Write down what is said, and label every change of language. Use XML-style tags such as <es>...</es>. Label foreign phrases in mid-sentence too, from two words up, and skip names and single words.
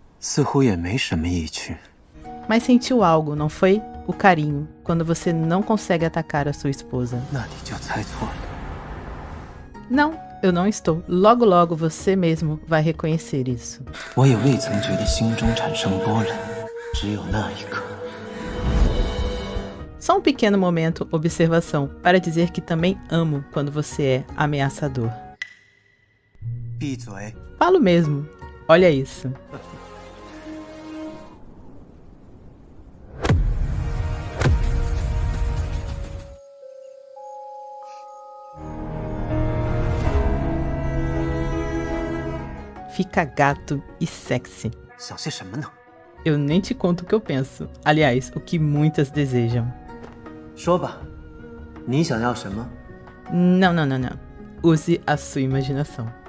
<pt>Mas sentiu algo, não foi? O carinho, quando você não consegue atacar a sua esposa. Não, eu não estou. Logo logo você mesmo vai reconhecer isso.</pt> <zh>只有那一刻。</zh> <pt>Só um pequeno momento, observação, para dizer que também amo quando você é ameaçador.</pt> <zh>闭嘴！</zh> <pt>Falo mesmo. Olha isso. Fica gato e sexy.</pt> <zh>想些什么呢？</zh> <pt>Eu nem te conto o que eu penso. Aliás, o que muitas desejam.</pt> <zh>说吧，你想要什么？</zh> <pt>Não, não, não, não. Use a sua imaginação.</pt>